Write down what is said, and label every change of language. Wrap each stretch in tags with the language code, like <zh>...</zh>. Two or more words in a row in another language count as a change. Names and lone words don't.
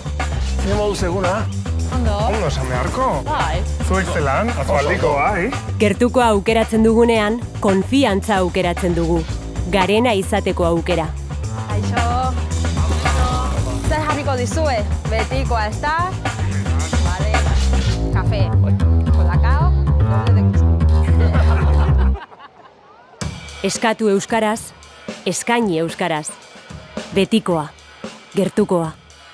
<eu>Zer moduz eguna? Ondo. ondo esan beharko. Bai. Zuek zelan, atzoaldiko bai. Gertuko aukeratzen dugunean, konfiantza aukeratzen dugu. Garena izateko aukera. Kaixo. Zer jarriko dizue? Betikoa, ez da?</eu> <es>Vale. Café. Colacao. Doble de queso.</es> <eu>Eskatu euskaraz, eskaini euskaraz. Betikoa, gertukoa.</eu>